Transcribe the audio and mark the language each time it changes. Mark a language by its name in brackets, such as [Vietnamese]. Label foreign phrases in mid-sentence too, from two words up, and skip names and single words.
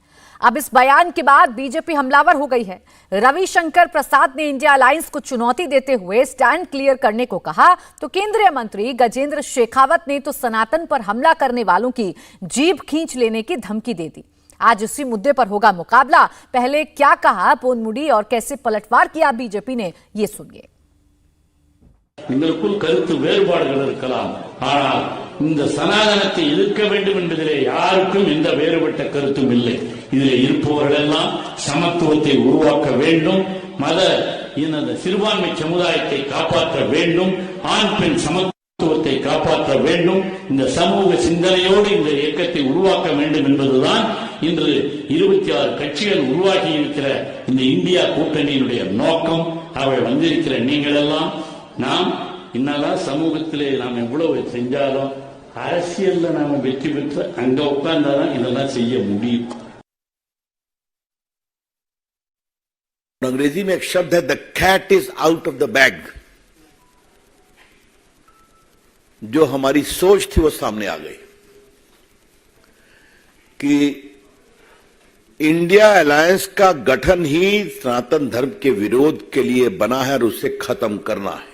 [Hindi] अब इस बयान के बाद बीजेपी हमलावर हो गई है। रविशंकर प्रसाद ने इंडिया अलायंस को चुनौती देते हुए [English] stand clear [Hindi] करने को कहा, तो केंद्रीय मंत्री गजेंद्र शेखावत ने तो सनातन पर हमला करने वालों की जीभ खींच लेने की धमकी दे दी। आज इसी मुद्दे पर होगा मुकाबला। पहले क्या कहा पोनमुडी और कैसे पलटवार किया बीजेपी ने, ये सुनिए। [Tamil] எங்களுக்குள் கருத்து வேறுபாடுகள் இருக்கலாம், ஆனால் இந்த சனாதனத்தை எதிர்க்க வேண்டும் என்பதிலே யாருக்கும் எந்த வேறுபட்ட கருத்தும் இல்லை. இதிலே இருப்பவர்கள் எல்லாம் சமத்துவத்தை உருவாக்க வேண்டும், மத இன சிறுபான்மை சமுதாயத்தை காப்பாற்ற வேண்டும், ஆண் பெண் சமத்துவத்தை காப்பாற்ற வேண்டும். இந்த சமூக சிந்தனையோடு இந்த இயக்கத்தை உருவாக்க வேண்டும் என்பதுதான் இன்று 26 கட்சிகள் உருவாகி இருக்கிற இந்த இந்தியா கூட்டணியினுடைய நோக்கம். அவை வந்திருக்கிற நீங்கள் எல்லாம் நாம் இன்னெல்லாம் சமூகத்திலே நாம் எவ்வளவு செஞ்சாலும் அரசியல்ல நாம வெற்றி பெற்று அங்க உட்கார்ந்தாதான் இதெல்லாம் செய்ய முடியும். [Hindi] अंग्रेजी में एक शब्द है, [English] the cat is out of the bag. [Hindi] जो हमारी सोच थी वो सामने आ गई कि इंडिया अलायंस का गठन ही सनातन धर्म के विरोध के लिए बना है और उसे खत्म करना है।